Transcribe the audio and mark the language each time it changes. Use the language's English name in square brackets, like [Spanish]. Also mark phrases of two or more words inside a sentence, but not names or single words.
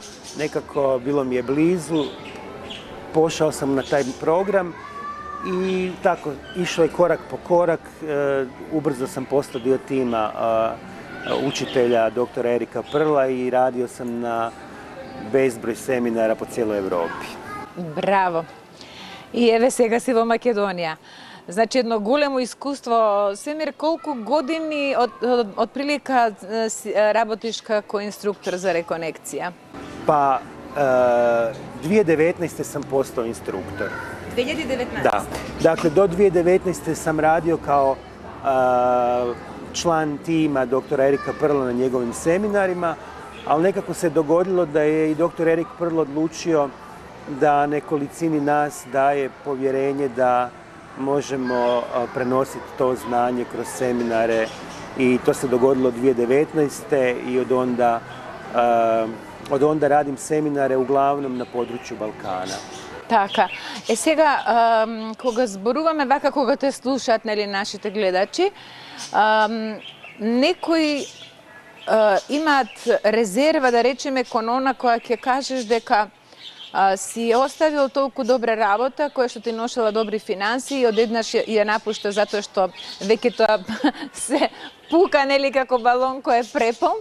[Croatian] Nekako bilo mi je blizu, pošao sam na taj program i tako, išao je korak po korak. Ubrzo sam postao dio tima učitelja doktora Erika Prla i radio sam na bezbroj seminara po cijeloj Evropi. [Macedonian] Браво! И еве сега си во Македонија. Значи едно големо искуство. Семир, колку години од прилика работиш како инструктор за реконекција? [Croatian] Pa 2019. sam postao instruktor. 2019? Da. Dakle, do 2019. sam radio kao član tima doktora Erika Prla na njegovim seminarima, ali nekako se dogodilo da je i doktor Erik Prl odlučio da nekolicini nas daje povjerenje da možemo prenositi to znanje kroz seminare i to se dogodilo 2019. i od onda radim seminare uglavnom na području Balkana. [Macedonian] Така. Сега, кога зборуваме вака, кога те слушаат, нели, нашите гледачи, некои имаат резерва, да речеме, кон она која ќе кажеш дека си оставил толку добра работа, која што ти ношела добри финанси и одеднаш ја напушта затоа што веќе тоа се пука, нели, како балон кој е препон.